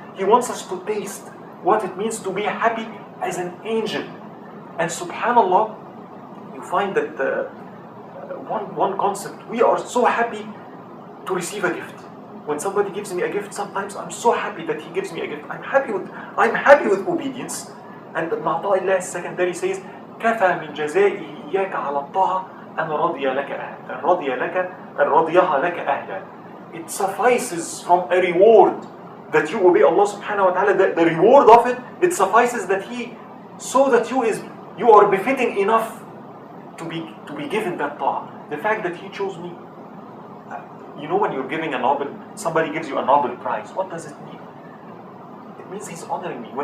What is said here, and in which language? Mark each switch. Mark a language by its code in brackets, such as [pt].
[en] He wants us to taste what it means to be happy as an angel. And subhanallah, you find that one concept, we are so happy to receive a gift. When somebody gives me a gift, sometimes I'm so happy that he gives me a gift. I'm happy with obedience. And Ibn Ata'illah secondary says, [ar] كَفَى مِنْ جَزَائِهِ إِيَّاكَ عَلَى الطَّاعَةِ أَنْ رَضِيَهَا لَكَ أَهْلًا. [en] It suffices from a reward that you obey Allah subhanahu wa ta'ala, the reward of it, it suffices that He saw that you are befitting enough to be given that ta'ah. The fact that He chose me. You know, when you're giving somebody gives you a Nobel Prize, what does it mean? It means he's honoring me.